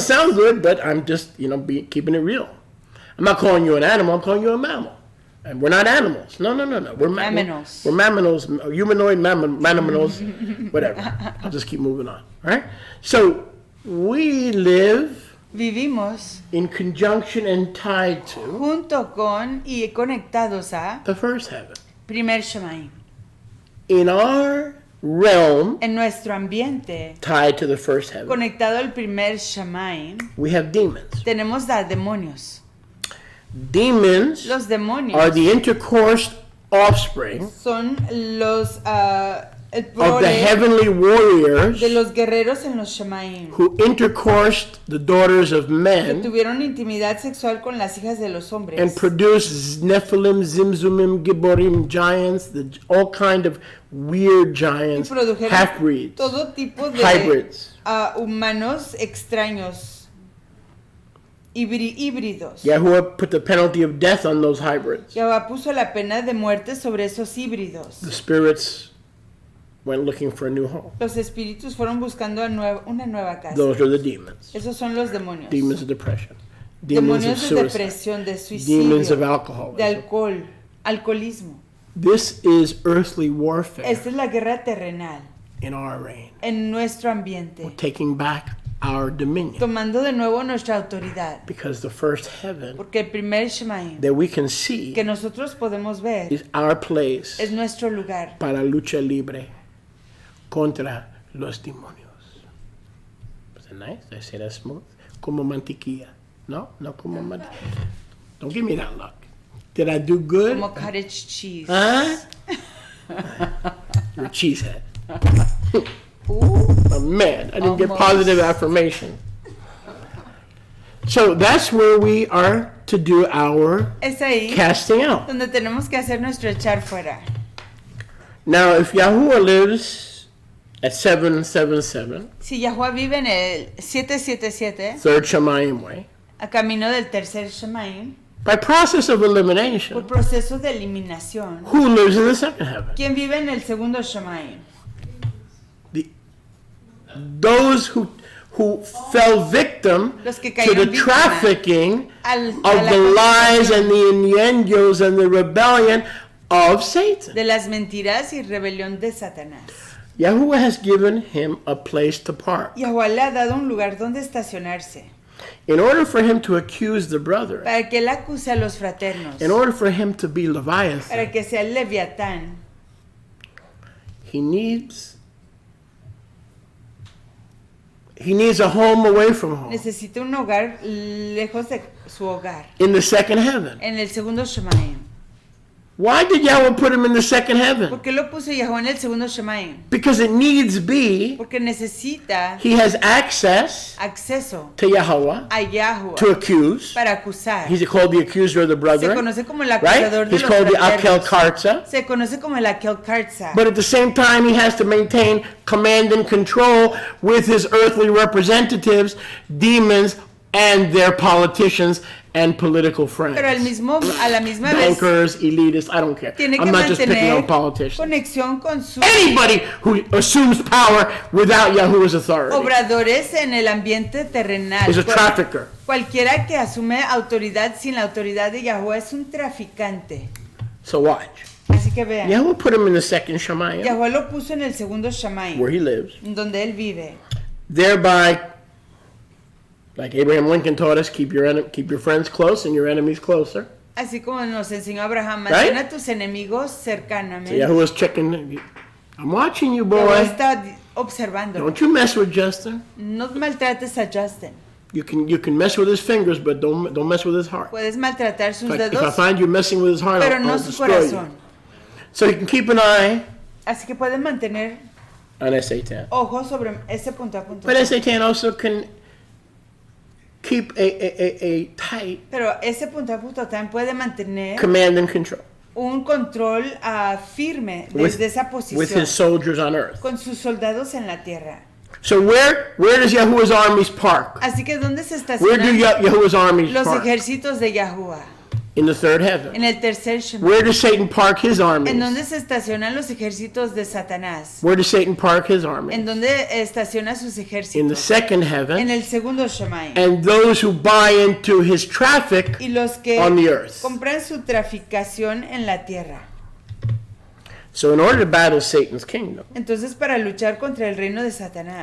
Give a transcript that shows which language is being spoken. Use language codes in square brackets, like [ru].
[en] sound good, but I'm just, keeping it real. I'm not calling you an animal, I'm calling you a mammal. And we're not animals. No. We're Mammals. We're mammals, humanoid mammals, whatever. I'll just keep moving on. All right? So we live [es] Vivimos [en] in conjunction and tied to [es] junto con y conectados a [en] the first heaven. [es] primer Shemaim. [en] In our realm, [es] En nuestro ambiente, [en] tied to the first heaven, [es] conectado al primer Shemaim, [en] we have demons. [es] tenemos a demonios. [en] Demons [es] Los demonios [en] are the intercoursed offspring [es] son los el [en] of the [es] prole [en] heavenly warriors [es] de los guerreros en los Shemaim, [en] who intercoursed the daughters of [es] que [en] men [es] tuvieron intimidad sexual con las hijas de los hombres [en] and produced Nephilim, Zimzumim, Gibborim, giants, all kind of weird [es] y [en] giants, [es] produjeron [en] half-breeds, [es] todo tipo de [en] hybrids. [es] Humanos extraños, híbridos. [en] Yahuwah put the penalty of death on those hybrids. [es] Jehová puso la pena de muerte sobre esos híbridos. [en] The spirits went looking for a new home. [es] Los espíritus fueron buscando una nueva casa. [en] Those are the demons. [es] Esos son los demonios. [en] Demons of depression. Demons of [es] Demonios de [en] suicide. [es] depresión, de [en] Demons of [es] suicidio, [en] alcoholism. [es] de alcoholismo. [en] This is earthly warfare [es] Esta es la guerra terrenal [en] in our reign. [es] en nuestro [en] We're [es] ambiente, [en] taking back our dominion. [es] tomando de nuevo nuestra autoridad. [en] Because the first heaven [es] Porque el primer Shemaim [en] that we can see [es] que nosotros podemos ver [en] is our place [es] es nuestro lugar para lucha libre contra los demonios. [en] Was that nice? Did I say that smooth? [es] Como mantequilla. No como mantequilla. [en] Don't give me that look. Did I do good? Como cottage cheese. Huh? You're a cheesehead. Ooh. Oh, man, I didn't get Almost. positive affirmation. So that's where we are to do our [es] Es ahí [en] casting out. [es] donde tenemos que hacer nuestro echar fuera. [en] Now, if Yahuwah lives at 777, [es] Si Yahuwah vive en el 777, [en] third Shemayim way, [es] a camino del tercer Shemaim, [en] by process of [es] por [en] elimination, [es] proceso de eliminación, [en] who lives in the second heaven? [es] ¿quién vive en el segundo Shemaim? [en] Those who fell victim [es] Los que [en] to [es] cayeron [en] the [es] víctima [en] trafficking [es] a [en] of [es] la [en] the lies [es] contaminación [en] and the innuendos and the rebellion of Satan. [es] de las mentiras y rebelión de Satanás. [en] Yahuwah has given him a place to park. [es] Yahuwah le ha dado un lugar donde estacionarse, [en] In order for him to accuse the brethren, [es] para que él acuse a los fraternos, [en] in order for him to be Leviathan, [es] para que sea el Leviatán, [en] he needs a home away from home. [es] necesita un hogar lejos de su hogar, [en] In the second heaven. [es] en el segundo Shemaim. [en] Why did Yahweh put him in the second heaven? [es] ¿Por qué lo puso Yahuwah en el segundo Shemaim? [en] Because it needs be, [es] Porque necesita [en] he has access [es] acceso [en] to Yahweh [es] a Yahuwah [en] to accuse. [es] para acusar. [en] He's called the accuser of the [es] Se [en] brethren, [es] conoce como el [en] right? [es] acusador de [en] He's [es] los [en] called the Akel [es] fraternos. [en] Karza. [es] Se conoce como el Akel Karza. [en] But at the same time, he has to maintain command and control with his earthly representatives, demons, and their politicians and political friends. [es] Pero a la misma vez [en] Bankers, elitists, I don't care. [es] tiene que [en] I'm not just picking [es] mantener [en] on politicians. [es] conexión con sus [en] Anybody who assumes power without Yahuwah's authority [es] obradores en el ambiente terrenal. [en] is a trafficker. [es] Cualquiera que asume autoridad sin la autoridad de Yahuwah es un traficante. [en] So watch. [es] Así que vean, [en] Yahuwah put him in the second Shemayim, [es] Yahuwah lo puso en el segundo Shamaim, [en] where he lives, [es] donde él vive. [en] thereby, like Abraham Lincoln taught us, keep your friends close and your enemies closer. [es] Así como nos enseñó Abraham, [en] Right? [es] mantén a tus enemigos [en] So [es] cercanamente. [en] Yahuwah's checking. I'm watching you, [es] Yahuwah [en] boy. [es] está observando. [en] Don't you mess with Justin. [es] No maltrates a Justin. [en] You can mess with his fingers, but don't mess with his heart. [es] Puedes maltratar sus [en] If I [es] dedos, [en] find you messing with his heart, [es] pero [en] I'll [es] no su [en] destroy you. [es] corazón. [en] So you can keep an eye [es] Así que pueden mantener [en] on S-A-10. [es] ojos sobre ese punto a punto. [en] But S-A-10 also can keep a tight [es] Pero ese punto a punto también puede mantener [en] command and control [es] un control firme [en] with, [es] desde esa [en] with [es] posición [en] his soldiers on earth. [es] con sus soldados en la tierra. [en] So where does Yahuwah's armies park? [es] Así que ¿dónde se [en] Where do [es] estacionan [en] Yahuwah's armies [es] los [en] park? [es] ejércitos de Yahuwah? [en] In the third heaven. [es] En el tercer Shema. [en] Where does Satan park his [es] ¿En [en] armies? [es] dónde se estacionan los ejércitos de Satanás? [en] Where does Satan park his [es] ¿En [en] armies? [es] dónde estaciona sus [en] In the [es] ejércitos? [en] second [es] En [en] heaven. [es] el segundo Shemai. [en] And those who buy into his traffic [es] Y los que [en] on the earth. [es] compran su traficación en la tierra. [en] So in order to battle Satan's kingdom, [es] Entonces, para luchar contra el reino de Satanás,